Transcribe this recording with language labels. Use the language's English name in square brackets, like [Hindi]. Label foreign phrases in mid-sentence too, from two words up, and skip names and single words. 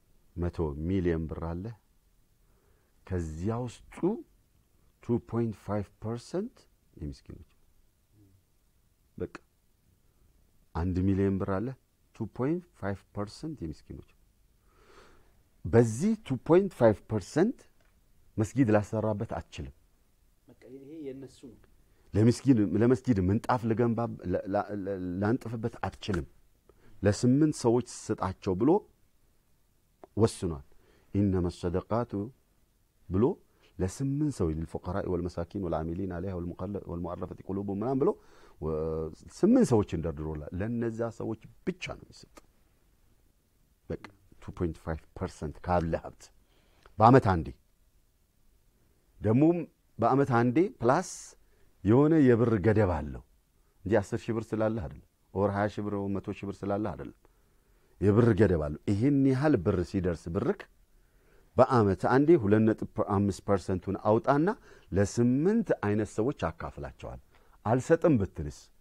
[Amharic] 100 ሚሊዮን ብር አለ ከዚያ ውስጡ 2.5% የምስኪኖች በቃ 1 ሚሊዮን ብር አለ 2.5% የምስኪኖች በዚህ 2.5% መስጊድ ላሰራበት አትችልም በቃ ይሄ የነሱ ነው ለመስጊድ ምንጣፍ ለገንባ ላንጥፍበት አትችልም ለ8 ሰዎች ስጣቸው ብሎ ወስኗል [Arabic] انما الصدقات [Amharic] ብሎ ለ8 ሰው [Arabic] للفقراء والمساكين والعاملين عليها والمؤلفة قلوبهم [Amharic] ምናምን ብሎ 8 ሰዎች እንደርድሮላ ለነዛ ሰዎች ብቻ ነው የሚሰጥ በቃ 2.5% ካለ ሀብት በአመት አንዴ ደሞም በአመት አንዴ ፕላስ የሆነ የብር ገደብ አለው እንጂ 10 ሺህ ብር ስላለ አይደለም ኦር 20 ሺህ ብር 100 ሺህ ብር ስላለ አይደለም የብር ገደብ አለው ይሄን ያህል ብር ሲደርስ ብርክ በአመት አንዴ 2.5%ን አውጣና ለ8 አይነት ሰዎች አካፍላቸዋል አልሰጥም ብትልስ